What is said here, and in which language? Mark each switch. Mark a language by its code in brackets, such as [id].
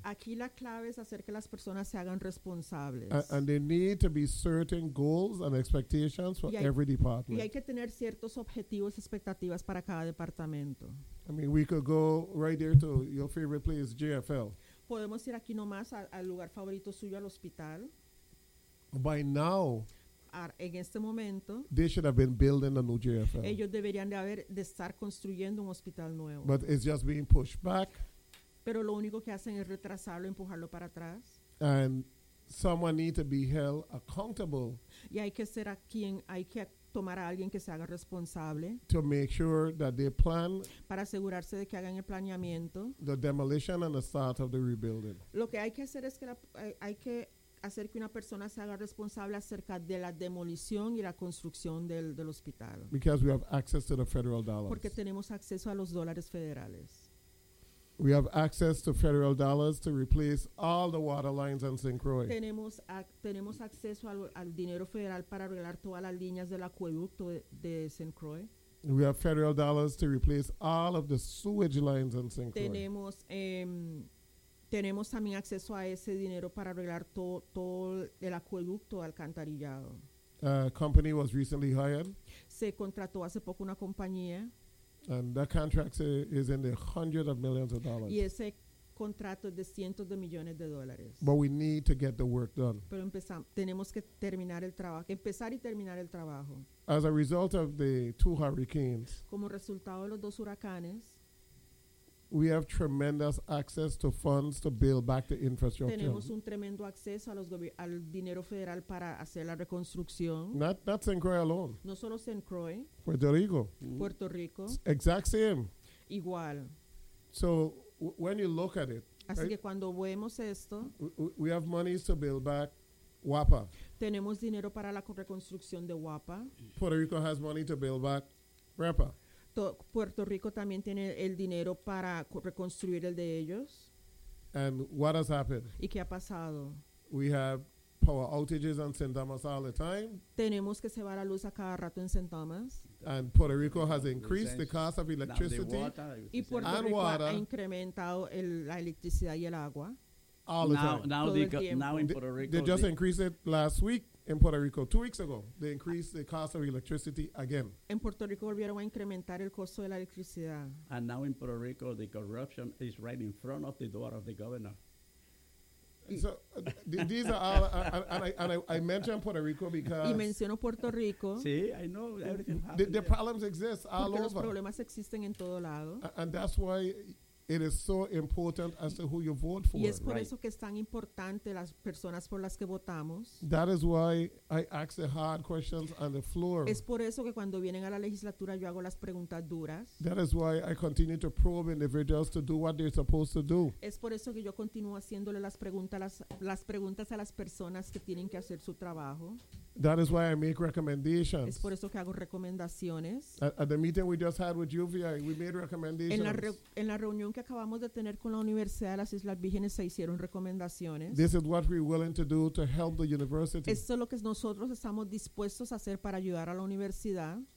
[es] Aquí la clave es hacer que las personas se hagan responsables. [en] And they need to be certain goals and expectations for every department. [es] Y hay que tener ciertos objetivos y expectativas para cada departamento. [en] I mean, we could go right there to your favorite place, JFL. [es] Podemos ir aquí nomás al lugar favorito suyo, al hospital. [en] By now, [es] en este momento, [en] they should have been building a new JFL. [es] Ellos deberían de estar construyendo un hospital nuevo. [en] But it's just being pushed back. [es] Pero lo único que hacen es retrasarlo, empujarlo para atrás. [en] And someone needs to be held accountable. [es] Y hay que ser hay que tomar a alguien que se haga responsable. [en] To make sure that they plan. [es] Para asegurarse de que hagan el planeamiento. [en] The demolition and the start of the rebuilding. [es] Lo que hay que hacer es que hacer que una persona se haga responsable acerca de la demolición y la construcción del hospital. [en] Because we have access to the federal dollars. [es] Porque tenemos acceso a los dólares federales. [en] We have access to federal dollars to replace all the water lines in St. Croix. [es] Tenemos acceso al dinero federal para arreglar todas las líneas del acueducto de St. Croix. [en] We have federal dollars to replace all of the sewage lines in St. Croix. [es] Tenemos también acceso a ese dinero para arreglar todo el acueducto alcantarillado. [en] Company was recently hired. [es] Se contrató hace poco una compañía. [en] And that contract is in the hundreds of millions of dollars. [es] Y ese contrato es de cientos de millones de dólares. [en] But we need to get the work done. [es] Pero tenemos que terminar el trabajo, empezar y terminar el trabajo. [en] As a result of the two hurricanes. [es] Como resultado de los dos huracanes. [en] We have tremendous access to funds to build back the infrastructure. [es] Tenemos un tremendo acceso al dinero federal para hacer la reconstrucción. [en] Not St. Croix alone. [es] No solo St. Croix. [en] Puerto Rico. [es] Puerto Rico. [en] Exact same. [es] Igual. [en] So when you look at it. [es] Así right, que cuando vemos esto. [en] We have monies to build back WAPA. [es] Tenemos dinero para la reconstrucción de WAPA. [en] Puerto Rico has money to build back RAPA. [es] Puerto Rico también tiene el dinero para reconstruir el de ellos. [en] And what has happened? [es] ¿Y qué ha pasado? [en] We have power outages on St. Thomas all the time. [es] Tenemos que se va la luz a cada rato en St. Thomas. [en] And Puerto Rico has increased the cost of electricity. [es] Y Puerto Rico ha incrementado la electricidad y el agua. [en] All the time. Now in Puerto Rico. They just increased it last week. In Puerto Rico, 2 weeks ago, they increased the cost of electricity again. [es] En Puerto Rico volvieron a incrementar el costo de la electricidad. [en] And now in Puerto Rico, the corruption is right in front of the door of the governor. So these are all, I mentioned Puerto Rico because. [es] Y menciono Puerto Rico. [en] Sí, I know everything happened. The problems exist all [es] Porque Los problemas existen en todo lado. [en] And that's why. It is so important as to who you vote for. [es] Y es por eso que es tan importante las personas por las que votamos. [en] That is why I ask the hard questions on the floor. [es] Es por eso que cuando vienen a la legislatura yo hago las preguntas duras. [en] That is why I continue to probe individuals to do what they're supposed to do. [es] Es por eso que yo continúo haciéndole las preguntas a las personas que tienen que hacer su trabajo. [en] That is why I make recommendations. [es] Es por eso que hago recomendaciones. [en] At the meeting we just had with UVI, we made recommendations. [es] En la reunión que acabamos de tener con la Universidad de las Islas Vírgenes se hicieron recomendaciones. [en] This is what we're willing to do to help the university. [es] Esto es lo que nosotros estamos dispuestos a hacer para ayudar a la universidad.